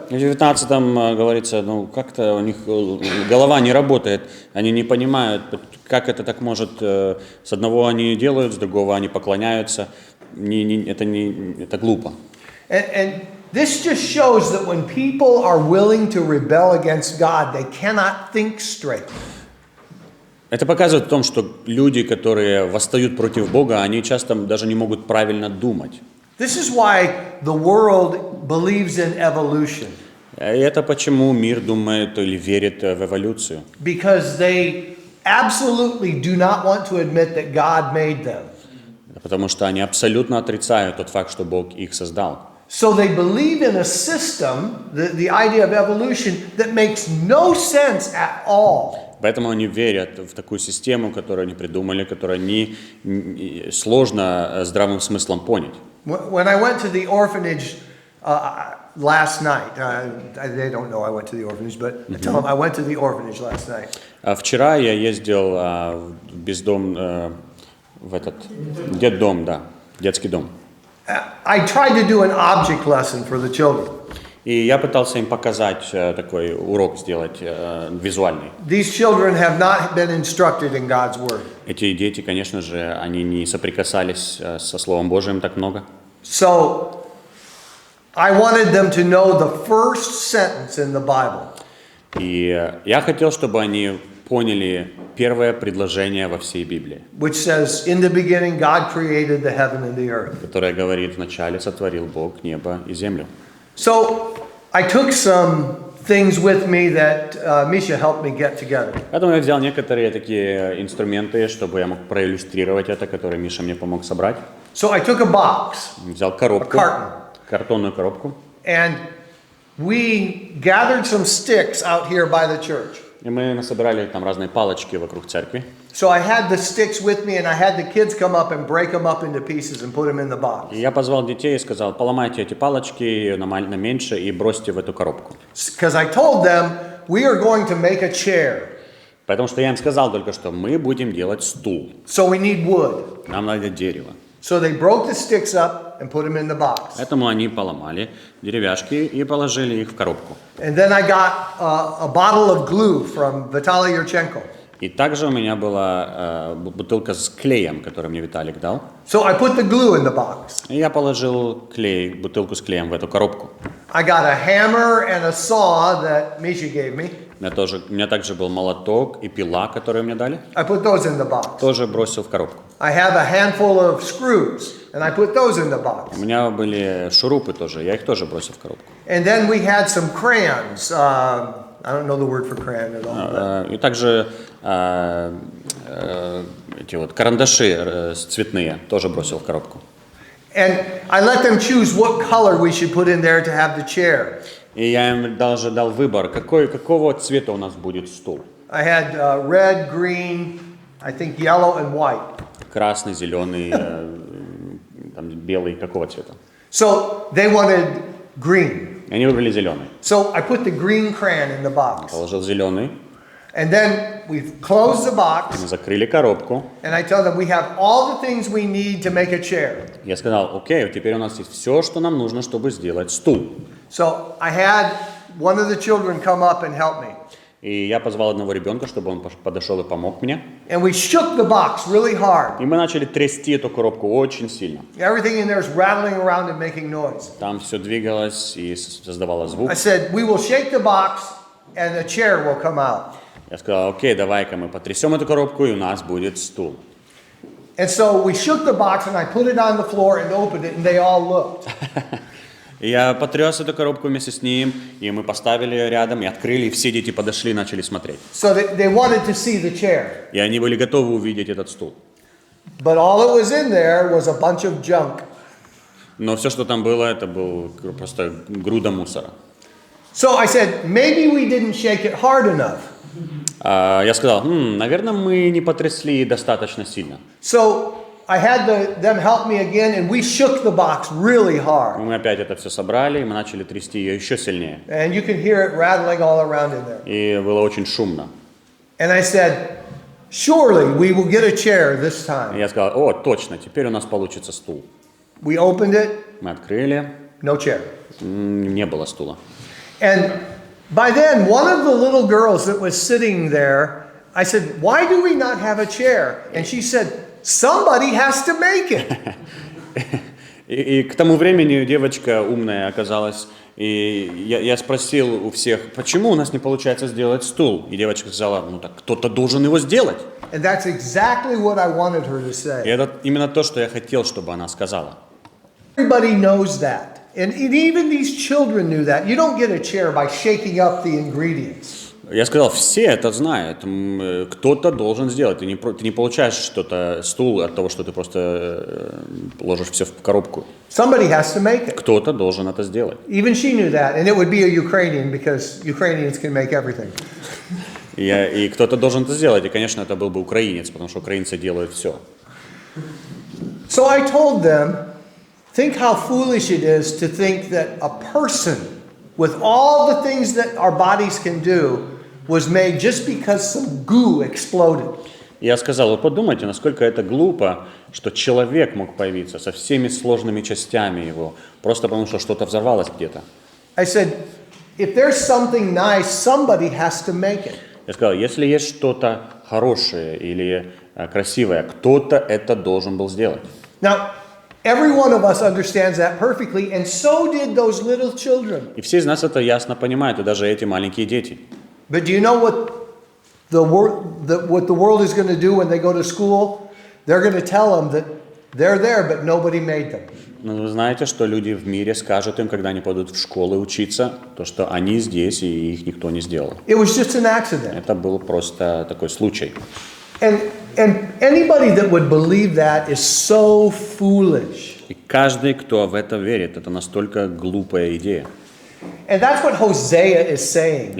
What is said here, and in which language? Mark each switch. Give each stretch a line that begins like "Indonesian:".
Russian: В 19-м говорится, ну как-то у них голова не работает, они не понимают, как это так может, с одного они делают, с другого они поклоняются, это глупо.
English: And this just shows that when people are willing to rebel against God, they cannot think straight.
Russian: Это показывает в том, что люди, которые восстают против Бога, они часто даже не могут правильно думать.
English: This is why the world believes in evolution.
Russian: И это почему мир думает или верит в эволюцию.
English: Because they absolutely do not want to admit that God made them.
Russian: Потому что они абсолютно отрицают тот факт, что Бог их создал.
English: So they believe in a system, the idea of evolution, that makes no sense at all.
Russian: Поэтому они верят в такую систему, которую они придумали, которую сложно здравым смыслом понять.
English: When I went to the orphanage last night, they don't know I went to the orphanage, but I tell them I went to the orphanage last night.
Russian: Вчера я ездил в бездом, в этот детдом, да, детский дом.
English: I tried to do an object lesson for the children.
Russian: И я пытался им показать такой урок сделать визуальный.
English: These children have not been instructed in God's word.
Russian: Эти дети, конечно же, они не соприкасались со Словом Божиим так много.
English: So I wanted them to know the first sentence in the Bible.
Russian: И я хотел, чтобы они поняли первое предложение во всей Библии,
English: Which says, in the beginning God created the heaven and the earth.
Russian: которое говорит: «Вначале сотворил Бог небо и землю».
English: So I took some things with me that Misha helped me get together.
Russian: Поэтому я взял некоторые такие инструменты, чтобы я мог проиллюстрировать это, которые Миша мне помог собрать.
English: So I took a box,
Russian: Взял коробку,
English: a carton,
Russian: картонную коробку,
English: and we gathered some sticks out here by the church.
Russian: и мы насобирали там разные палочки вокруг церкви.
English: So I had the sticks with me, and I had the kids come up and break them up into pieces and put them in the box.
Russian: И я позвал детей и сказал: поломайте эти палочки на меньше и бросьте в эту коробку.
English: Because I told them we are going to make a chair.
Russian: Потому что я им сказал только что: мы будем делать стул.
English: So we need wood.
Russian: Нам надо дерево.
English: So they broke the sticks up and put them in the box.
Russian: Поэтому они поломали деревяшки и положили их в коробку.
English: And then I got a bottle of glue from Vitaly Yurchenko.
Russian: И также у меня была бутылка с клеем, которую мне Виталик дал.
English: So I put the glue in the box.
Russian: И я положил клей, бутылку с клеем в эту коробку.
English: I got a hammer and a saw that Misha gave me.
Russian: У меня также был молоток и пила, которые мне дали.
English: I put those in the box.
Russian: Тоже бросил в коробку.
English: I have a handful of screws, and I put those in the box.
Russian: У меня были шурупы тоже, я их тоже бросил в коробку.
English: And then we had some crayons. I don't know the word for crayon at all.
Russian: И также эти вот карандаши цветные тоже бросил в коробку.
English: And I let them choose what color we should put in there to have the chair.
Russian: И я им даже дал выбор, какого цвета у нас будет стул.
English: I had red, green, I think yellow and white.
Russian: Красный, зеленый, там, белый, какого цвета?
English: So they wanted green.
Russian: Они выбрали зеленый.
English: So I put the green crayon in the box.
Russian: Положил зеленый.
English: And then we closed the box.
Russian: Мы закрыли коробку.
English: And I tell them we have all the things we need to make a chair.
Russian: Я сказал: окей, теперь у нас есть все, что нам нужно, чтобы сделать стул.
English: So I had one of the children come up and help me.
Russian: И я позвал одного ребенка, чтобы он подошел и помог мне.
English: And we shook the box really hard.
Russian: И мы начали трясти эту коробку очень сильно.
English: Everything in there is rattling around and making noise.
Russian: Там все двигалось и создавало звук.
English: I said, we will shake the box and the chair will come out.
Russian: Я сказал: окей, давай-ка мы потрясем эту коробку, и у нас будет стул.
English: And so we shook the box and I put it on the floor and opened it and they all looked.
Russian: И я потряс эту коробку вместе с ним, и мы поставили ее рядом, и открыли, и все дети подошли и начали смотреть.
English: So they wanted to see the chair.
Russian: И они были готовы увидеть этот стул.
English: But all that was in there was a bunch of junk.
Russian: Но все, что там было, это был просто груда мусора.
English: So I said, maybe we didn't shake it hard enough.
Russian: Я сказал: наверное, мы не потрясли достаточно сильно.
English: So I had them help me again, and we shook the box really hard.
Russian: Мы опять это все собрали, и мы начали трясти ее еще сильнее.
English: And you can hear it rattling all around in there.
Russian: И было очень шумно.
English: And I said, surely we will get a chair this time.
Russian: И я сказал: о, точно, теперь у нас получится стул.
English: We opened it,
Russian: Мы открыли,
English: no chair.
Russian: не было стула.
English: And by then, one of the little girls that was sitting there, I said, why do we not have a chair? And she said, somebody has to make it.
Russian: И к тому времени девочка умная оказалась, и я спросил у всех, почему у нас не получается сделать стул? И девочка сказала, ну так кто-то должен его сделать.
English: And that's exactly what I wanted her to
Russian: И
English: say.
Russian: это именно то, что я хотел, чтобы она сказала.
English: Everybody knows that. And even these children knew that. You don't get a chair by shaking up the ingredients.
Russian: Я сказал, все это знают, кто-то должен сделать. Ты не получаешь что-то, стул от того, что ты просто ложишь все в коробку.
English: Somebody has to make it.
Russian: Кто-то должен это сделать.
English: Even she knew that. And it would be a Ukrainian because Ukrainians can make everything.
Russian: И кто-то должен это сделать. И, конечно, это был бы украинец, потому что украинцы делают все.
English: So I told them, think how foolish it is to think that a person with all the things that our bodies can do was made just because some goo exploded.
Russian: Я сказал, вы подумайте, насколько это глупо, что человек мог появиться со всеми сложными частями его, просто потому что что-то взорвалось где-то.
English: I said, if there's something nice, somebody has to make it.
Russian: Я сказал, если есть что-то хорошее или красивое, кто-то это должен был сделать.
English: Now, every one of us understands that perfectly, and so did those little children.
Russian: И все из нас это ясно понимают, и даже эти маленькие дети.
English: But do you know what the world is going to do when they go to school? They're going to tell them that they're there, but nobody made them.
Russian: Но вы знаете, что люди в мире скажут им, когда они пойдут в школу учиться, то, что они здесь, и их никто не сделал.
English: It was just an accident.
Russian: Это был просто такой случай.
English: And anybody that would believe that is so foolish.
Russian: И каждый, кто в это верит, это настолько глупая идея.
English: And that's what Hosea is saying